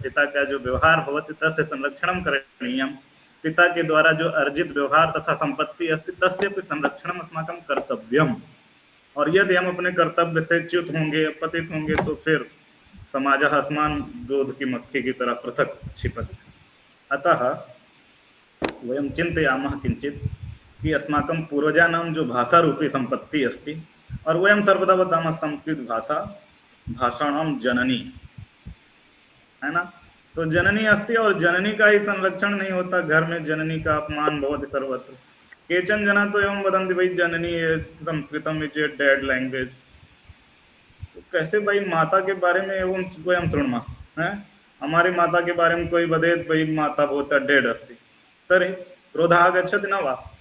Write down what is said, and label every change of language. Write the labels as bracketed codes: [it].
[sa] पिता का जो व्यवहार भवति तस्य संरक्षणं करणीयम्, पिता के द्वारा जो अर्जित व्यवहार तथा संपत्ति अस्ति तस्यापि संरक्षणम् अस्माकं कर्तव्यम्। [hi] और यदि हम अपने कर्तव्य से च्युत होंगे, पतित होंगे, तो फिर [sa] समाजः अस्मान् [hi] दूध की मक्खी की तरह [sa] पृथक् क्षिपति। अतः वयं चिन्तयामः किञ्चित् कि अस्माकं पूर्वजानां जो भाषारूपी सम्पत्तिः अस्ति, और वयं सर्वदा वदामः संस्कृतभाषा भाषाणां जननी, है ना। [hi] तो जननी अस्ति और जननी का ही संरक्षण नहीं होता, घर में जननी का अपमान भवति सर्वत्र। [sa] केचन जना तो एवं वदन्ति भाई जननी संस्कृतम [en] Is a dead language. [hi] तो कैसे भाई माता के बारे में एवं वयं शृणुमः, हैं हमारी माता के बारे में कोई वदेत् भाई माता भवता डेड अस्ति तर्हि क्रोधः आगच्छति न वा।